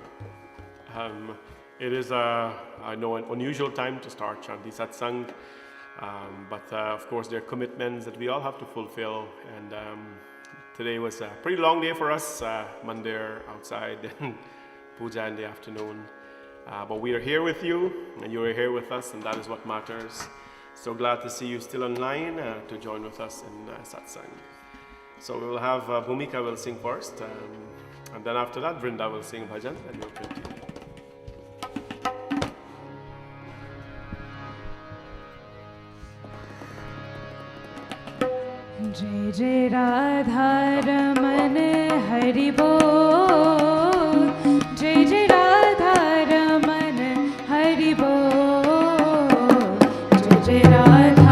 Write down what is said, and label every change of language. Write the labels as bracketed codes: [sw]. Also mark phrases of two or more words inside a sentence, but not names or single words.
[en] It is, I know, an unusual time to start Shanti Satsang, but of course there are commitments that we all have to fulfill, and today was a pretty long day for us, Mandir outside and puja in the afternoon. But we are here with you, and you are here with us, and that is what matters. So glad to see you still online to join with us in Satsang. So we will have Bhumika will sing first, and then after that Vrinda will sing bhajan, and we'll continue. [hi] जय जय राधा रमन हरि बोल, जय जय राधा रमन हरि बोल, जय जय राधा